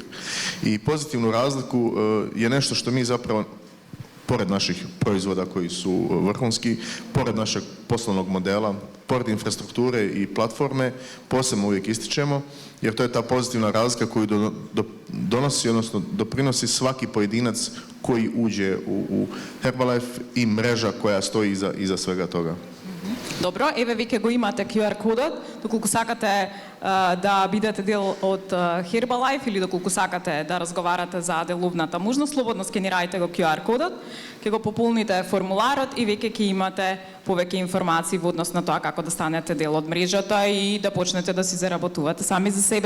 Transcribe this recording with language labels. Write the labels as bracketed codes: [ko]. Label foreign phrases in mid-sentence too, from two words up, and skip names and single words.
[hr] I pozitivnu razliku je nešto što mi zapravo, pored naših proizvoda koji su vrhunski, pored našeg poslovnog modela, pored infrastrukture i platforme, posebno uvijek ističemo, jer to je ta pozitivna razlika koju donosi, odnosno doprinosi svaki pojedinac koji uđe u Herbalife i mreža koja stoji iza svega toga. [mk] Добро, еве веќе го имате QR кодот, доколку сакате да бидете дел од Herbalife или доколку сакате да разговарате за деловната можност, слободно скенирајте го QR кодот, ќе го пополните формуларот и веќе ќе имате повеќе информации во однос на тоа како да станете дел од мрежата и да почнете да си заработувате сами за себе.